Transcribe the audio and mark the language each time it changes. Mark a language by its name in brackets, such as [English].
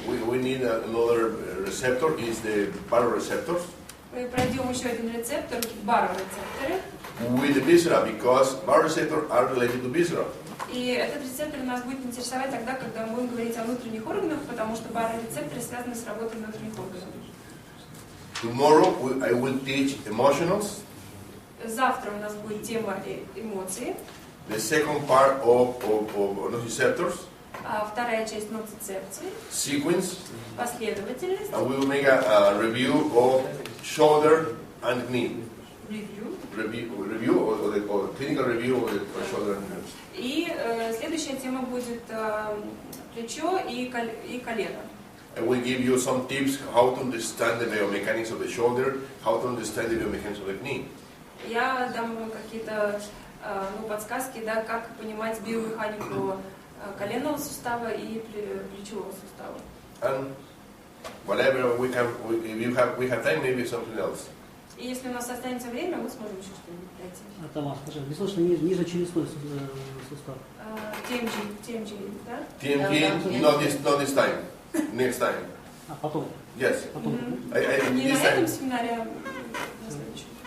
[English] We need another receptor. Is the baroreceptors. [Russian] Мы пройдем еще один рецептор, барорецепторы. [English] With the viscera, because baroreceptors are related to viscera. [Russian] И этот рецептор нас будет интересовать тогда, когда мы будем говорить о внутренних органах, потому что барорецепторы связаны с работой внутренних органов. [English] Tomorrow I will teach emotionals. [Russian] Завтра у нас будет тема эмоций. [English] The second part of nociceptors. [Russian] Вторая часть ноцицепции. [English] Sequence. [Russian] Последовательность. [English] And we will make a review of shoulder and knee. Review or clinical review of the shoulder and knee. [Russian] И следующая тема будет плечо и колено. [English] I will give you some tips how to understand the biomechanics of the shoulder, how to understand the biomechanics of the knee. [Russian] Я дам вам какие-то подсказки, как понимать биомеханику коленного сустава и плечевого сустава. [English] And whatever we have time, maybe something else. [Russian] И если у нас останется время, мы сможем еще что-нибудь пройти. Тамара, скажи, не слышно ниже челюстной сустав. TMG, да? [English] TMG, not this time. Next time. [Russian] Потом? [English] Yes. [Russian] Потом. Не на этом семинаре, а на следующем.